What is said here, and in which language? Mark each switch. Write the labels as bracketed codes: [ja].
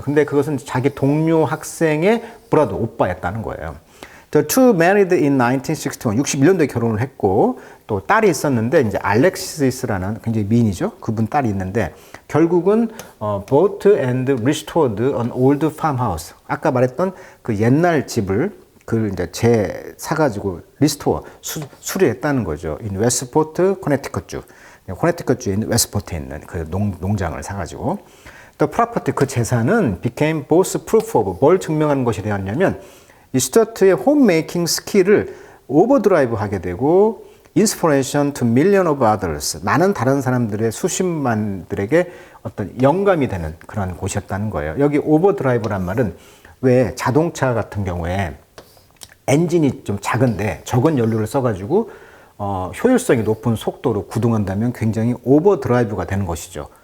[ko] 근데 그것은 자기 동료 학생의 브라더, 오빠였다는 거예요. [en] The two married in 1961. [ko] 61년도에 결혼을 했고 또 딸이 있었는데 이제 알렉시스라는 굉장히 미인이죠. 그분 딸이 있는데 결국은 [en] bought and restored an old farmhouse. [ko] 아까 말했던 그 옛날 집을 그 이제 사가지고 리스토어 수리했다는 거죠. in 웨스트포트, 코네티컷주. 코네티컷주에 있는 웨스트포트에 있는 그 농장을 사가지고 the property, 그 재산은 [en] became both proof of, [ko] 뭘 증명하는 것이 되었냐면 이 스튜어트의 홈메이킹 스킬을 오버드라이브 하게 되고 [en] inspiration to million of others. [ko] 많은 다른 사람들의 수십만들에게 어떤 영감이 되는 그런 곳이었다는 거예요. 여기 오버드라이브란 말은 왜 자동차 같은 경우에 엔진이 좀 작은데 적은 연료를 써가지고 효율성이 높은 속도로 구동한다면 굉장히 오버드라이브가 되는 것이죠.